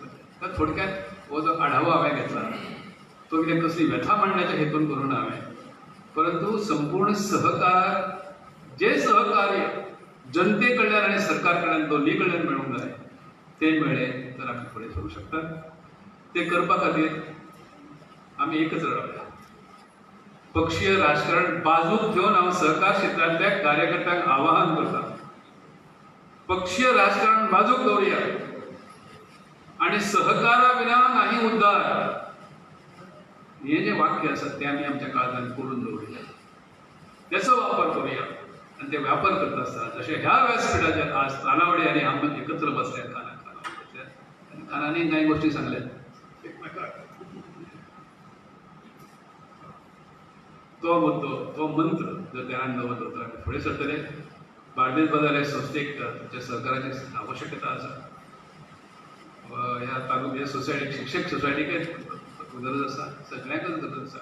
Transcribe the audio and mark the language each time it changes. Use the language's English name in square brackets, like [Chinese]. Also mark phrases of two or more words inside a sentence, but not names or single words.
[Konkani] तर थोडक्यात हो जो आढावा हांवें घेतला तो कितें कसली व्यथा मांडण्याच्या हेतून करूं ना हांवें, परंतु संपूर्ण सहकार जे सहकार्य जनते कडल्यान आनी सरकार कडल्यान दोन्ही कडल्यान मेळूंक जाय ते मेळ्ळें तर आमी फुडें सरूंक शकतात. ते करपा खातीर आमी एकच लढवया. पक्षीय राजकारण बाजूक घेवन हांव सहकार क्षेत्रांतल्या कार्यकर्त्यांक आवाहन करता, पक्षीय राजकारण बाजूक दवरया आणि सहकारा विना नाही उद्धार हे जे [Marathi] वाक्य असतात ते आम्ही आमच्या काळात करून दवरूया. त्याचा वापर करूया. आणि ते व्यापार करत असतात जसे ह्या व्यासपीठाचेर आज तानावडे आणि आम्ही एकत्र बसल्यात, आणि कानांनी काही गोष्टी सांगल्यात एकमेकाक. [Konkani] तो मुद्दो, तो मंत्र जर ध्यानात दवरलो तर आमी फुडें सरतले. बार्देस बाजार हे संस्थेक त्याच्या सहकाराची आवश्यकता आसा. ह्या तालुक्या सोसायटीक शिक्षक सोसायटीक गरज आसा, सगळ्यांकच गरज आसा.